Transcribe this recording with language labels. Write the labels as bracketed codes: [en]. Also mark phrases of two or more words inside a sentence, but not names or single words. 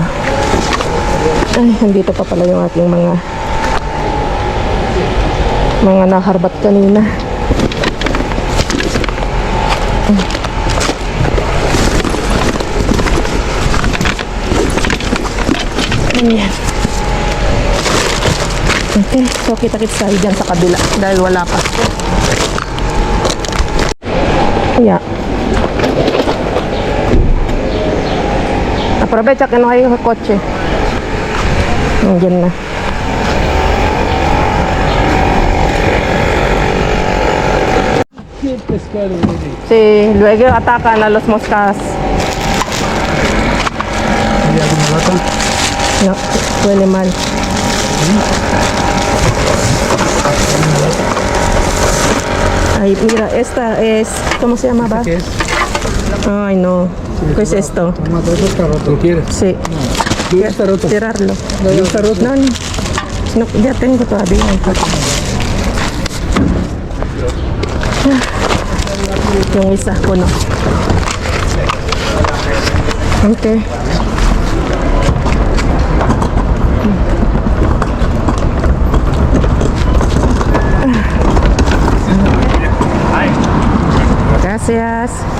[tl] Ay, nandito pa pala yung ating mga naharbat kanina. Ayan. Okay, so kita-kits tayo dyan sa kabila dahil wala pa. [en] Yeah. [es] Aprovecha que no hay coche. [tl] Diyan na. [es] ¿Qué pescado? Sí, luego atacan a los moscas. No, huele mal. Ay, mira, esta es, ¿cómo se llamaba? ¿Qué es? Ay, no. ¿Qué es esto? ¿Lo quieres? Sí. No está roto. Tirarlo. No está roto. No, no. No, ya tengo todavía. [tl] Yung isa ko, no. [es] Okay. Gracias.